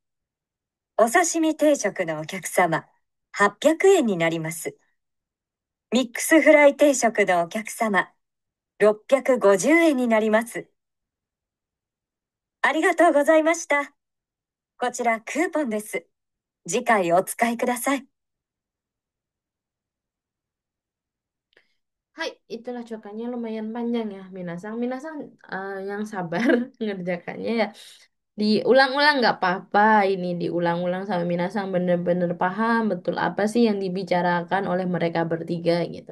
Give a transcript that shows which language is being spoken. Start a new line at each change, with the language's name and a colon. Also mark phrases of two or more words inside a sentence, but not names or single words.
Japanese: お刺身定食のお客様、800円になります。ミックスフライ定食のお客様、650円になります。ありがとうございました。こちらクーポンです。次回お使いください。
Indonesian: Hai, itulah cuakannya lumayan panjang ya, Minasang. Minasang yang sabar ngerjakannya ya. Diulang-ulang nggak apa-apa, ini diulang-ulang sama Minasang bener-bener paham betul apa sih yang dibicarakan oleh mereka bertiga gitu.